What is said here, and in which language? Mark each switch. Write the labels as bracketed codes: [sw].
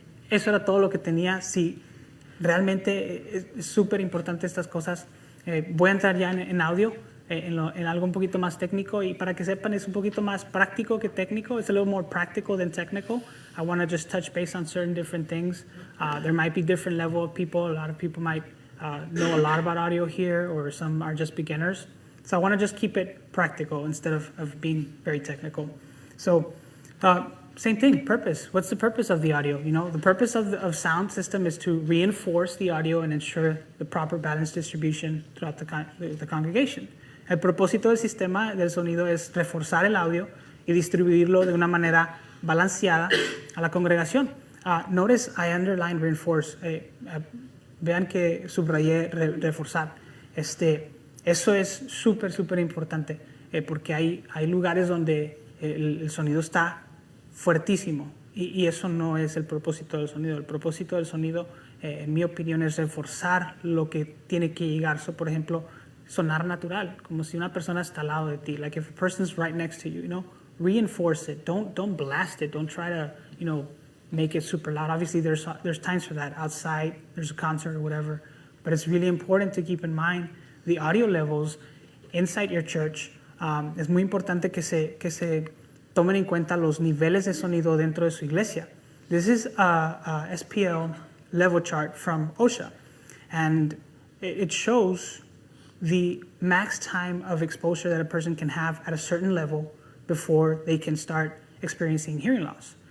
[es] Eso era todo lo que tenía. Sí, realmente es súper importante estas cosas. Voy a entrar ya en audio, en algo un poquito más técnico. Y para que sepan, es un poquito más práctico que técnico. [en] It's a little more practical than technical. I want to just touch base on certain different things. There might be different level of people. A lot of people might know a lot about audio here, or some are just beginners. So I want to just keep it practical instead of being very technical. So same thing, purpose. What's the purpose of the audio? You know, the purpose of sound system is to reinforce the audio and ensure the proper balanced distribution throughout the congregation. [es] El propósito del sistema del sonido es reforzar el audio y distribuirlo de una manera balanceada a la congregación. [en] Notice I underlined reinforce. [es] Vean que subrayé reforzar. Eso es súper, súper importante porque hay lugares donde el sonido está fuertísimo y eso no es el propósito del sonido. El propósito del sonido, en mi opinión, es reforzar lo que tiene que llegar. So, por ejemplo, sonar natural, como si una persona está al lado de ti. [en] Like if a person's right next to you, you know, reinforce it. Don't blast it. Don't try to, you know, make it super loud. Obviously, there's times for that outside. There's a concert or whatever. But it's really important to keep in mind the audio levels inside your church. [es] Es muy importante que se tomen en cuenta los niveles de sonido dentro de su iglesia. [en] This is a SPL level chart from OSHA. And it shows the max time of exposure that a person can have at a certain level before they can start experiencing hearing loss.